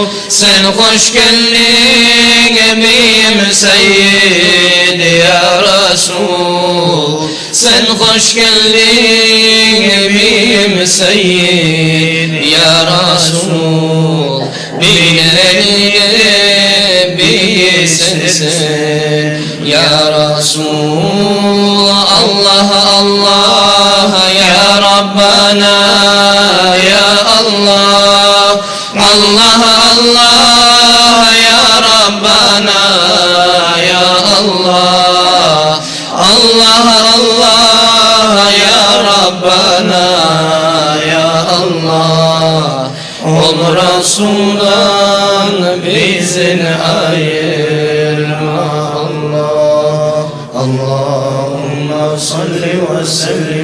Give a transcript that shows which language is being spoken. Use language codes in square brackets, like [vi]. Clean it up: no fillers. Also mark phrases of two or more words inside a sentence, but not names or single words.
[tr] Sen hoş geldin beyim Seyyid ya Resul. Sen hoş geldin beyim Seyyid ya Resul. Bileni bilsin sen ya Resul. [ar] الله الله يا ربنا يا الله. الله الله يا ربنا يا الله. الله الله يا ربنا يا الله. [tr] Ol Resul'dan bizin ayırma Allah. [ar] اللهم صل وسلم